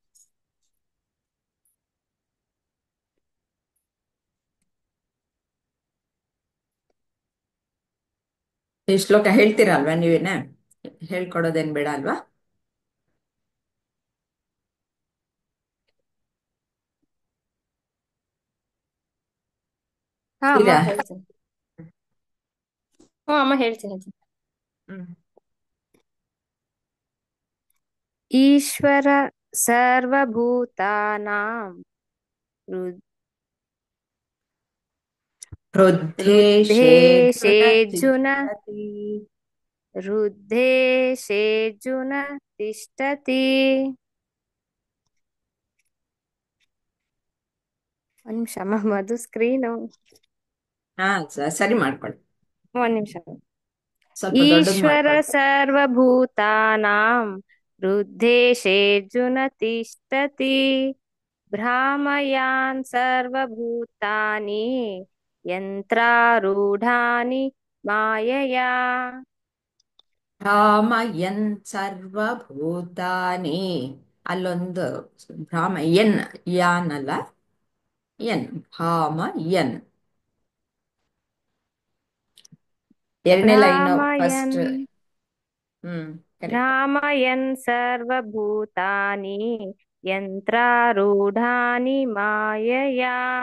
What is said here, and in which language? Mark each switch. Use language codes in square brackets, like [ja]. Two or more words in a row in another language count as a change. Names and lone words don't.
[kn] ಈ ಶ್ಲೋಕ ಹೇಳ್ತೀರಾ ಅಲ್ವಾ ನೀವೇನ? ಹೇಳ್ಕೊಡೋದೇನ್ ಬೇಡ ಅಲ್ವಾ? ಹಾ ಅಮ್ಮ ಈಗ ಹೇಳ್ತೀನಿ. ಹ್ಞೂ ಅಮ್ಮ ಹೇಳ್ತೀನಿ. ಹ್ಮ್. [sa] ಈಶ್ವರ ಸರ್ವಭೂತಾನಾಂ ವೃದ್ಧೇ ಶೇಜುನ वृद्धेशेऽर्जुन ತಿಷ್ಠತಿ. वृद्धेशेऽर्जुन तिष्ठति [kn] ಒಂದ್ ನಿಮಿಷ ಅಮ್ಮ, ಅದು ಸ್ಕ್ರೀನು. ಹಾ ಸರಿ ಮಾಡ್ಕೊಳ್ಳಿ, ಒಂದ್ ನಿಮಿಷ. ಸ್ವಲ್ಪ ದೊಡ್ಡದು ಈಶ್ವರ ಮಾಡ್ಕೊಳ್ಳಿ. [sa] ಸರ್ವಭೂತಾನಾಂ ಹೃದ್ದೇಶೇऽರ್ಜುನ ತಿಷ್ಠತಿ ಭ್ರಾಮಯಾನ್ ಸರ್ವಭೂತಾನಿ ಯಂತ್ರಾರೂಢಾನಿ ಮಾಯಯಾ. ಭ್ರಾಮಯನ್ ಸರ್ವಭೂತಾನಿ, [kn] ಅಲ್ಲೊಂದು ಭ್ರಾಮ ಎನ್, ಯಾನ್ ಅಲ್ಲ, ಎನ್, ಭಾಮಯನ್. ಎರಡನೇ ಲೈನು ಫಸ್ಟ್. ಭ್ರಾಮಯನ್ ಕರೆಕ್ಟ್. [sa] ಭ್ರಾಮಯನ್ ಸರ್ವಭೂತಾನಿ ಯಂತ್ರಾರೂಢಾನಿ ಮಾಯಯಾ.